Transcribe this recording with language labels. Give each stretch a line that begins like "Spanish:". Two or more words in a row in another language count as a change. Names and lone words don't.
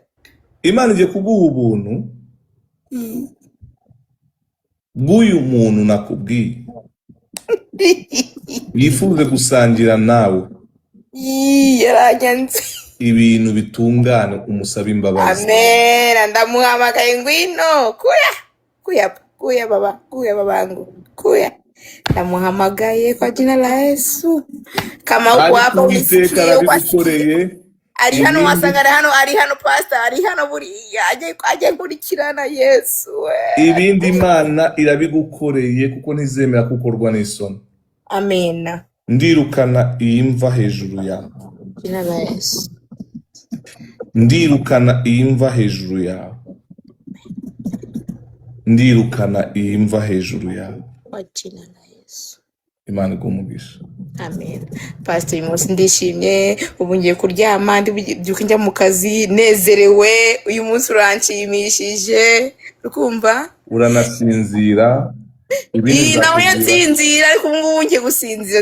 Kinyarwanda: Imana igiye kuguha ubuntu bw'uyu muntu nakubwiye, yifuze gusangira nawe yaranyanze ibintu bitungane, umusaba imbabazi. Amen. Ndamuhamagaye ngwino kuya babangu kuya. Ndamuhamagaye
Swahili: kwa jina la Yesu. Kama uko hapo
Kinyarwanda: Uwiteka arabigukoreye. ari hano ibindi wasanga ari hano pastor ari hano buriya ajye nkurikirana Yesu we. ibindi Imana irabigukoreye kuko ntizemera kukorwa n'isoni. Amen. Ndirukana iyi mva hejuru yawe.
Swahili: Jina la Yesu.
Kinyarwanda: Ndirukana iyi mva hejuru yawe. Ndirukana iyi mva hejuru yawe.
Swahili: Kwa jina la Yesu.
Kinyarwanda: Imana igumugisha. Amen. Pastor, uyu munsi ndishimye, ubu ngiye kuryama ndibyuka njya mu kazi nezerewe, uyu munsi uranshimishije, ukumva? Uranasinzira. Iyi nawe yatsinzira ariko ubu ngubu ngiye gusinzira.